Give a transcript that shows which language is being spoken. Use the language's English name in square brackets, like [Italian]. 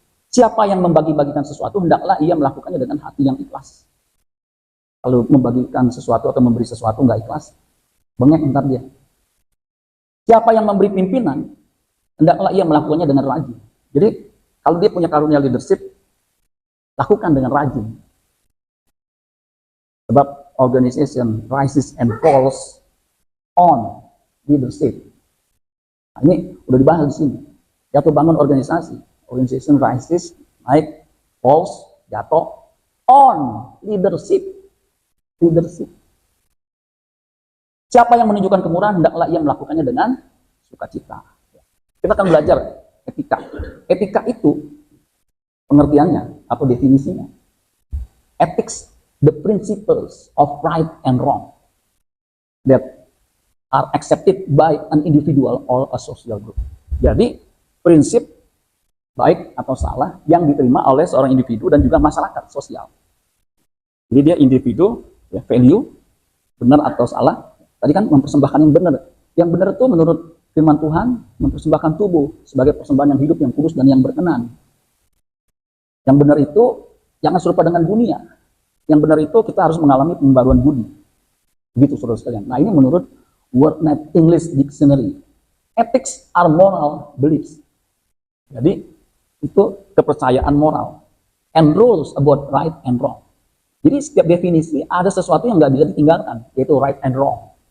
[Indonesian] Siapa yang membagi-bagikan sesuatu, hendaklah ia melakukannya dengan hati yang ikhlas. Kalau membagikan sesuatu atau memberi sesuatu nggak ikhlas, bengek entar dia. Siapa yang memberi pimpinan, hendaklah ia melakukannya dengan rajin. Jadi, kalau dia punya karunia leadership, lakukan dengan rajin. Sebab [English] organization rises and falls on leadership. [Indonesian] Nah, ini udah dibahas di sini. Jatuh bangun organisasi, [English] organization rises, [Indonesian] naik, [English] falls, [Indonesian] jatuh, [English] on leadership. [Indonesian] Leadership. Siapa yang menunjukkan kemurahan, hendaklah ia melakukannya dengan sukacita. Kita akan belajar etika. Etika itu pengertiannya atau definisinya. [English] Ethics, the principles of right and wrong that are accepted by an individual or a social group. [Indonesian] Jadi, prinsip baik atau salah yang diterima oleh seorang individu dan juga masyarakat sosial. Jadi dia individu, ya, value, benar atau salah. Tadi kan mempersembahkan yang benar. Yang benar itu menurut firman Tuhan, mempersembahkan tubuh sebagai persembahan yang hidup, yang kudus, dan yang berkenan. Yang benar itu jangan serupa dengan dunia. Yang benar itu kita harus mengalami pembaruan budi. Begitu saudara sekalian. Nah ini menurut WordNet English Dictionary. [English] Ethics are moral beliefs. [Indonesian] Jadi itu kepercayaan moral. [English] And rules about right and wrong. [Indonesian] Jadi setiap definisi ada sesuatu yang nggak bisa ditinggalkan, yaitu [English] right and wrong.